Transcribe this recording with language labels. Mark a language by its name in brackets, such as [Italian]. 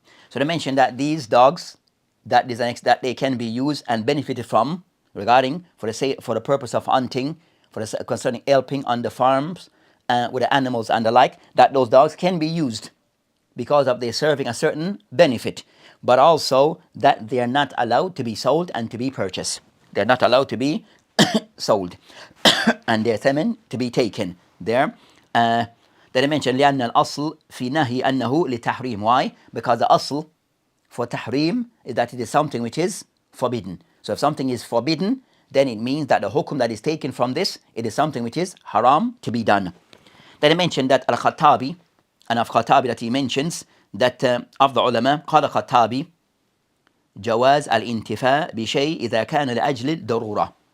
[English] So they mentioned that these dogs, that they can be used and benefited from regarding for the purpose of hunting, concerning helping on the farms with the animals and the like, that those dogs can be used because of their serving a certain benefit, but also that they are not allowed to be sold and to be purchased. They are not allowed to be sold and their thaman to be taken there. That I mentioned [Arabic] لأن الأصل في نهي أنه لتحريم. [English] Why? Because the asl for tahrim is that it is something which is forbidden. So if something is forbidden, then it means that the hukum that is taken from this, it is something which is haram to be done. Then I mentioned that Al-Khattabi, and of Khattabi that he mentions, that of the ulama, قال Khattabi, [Arabic] جواز الانتفاع بشيء إذا كان لأجل الضرورة.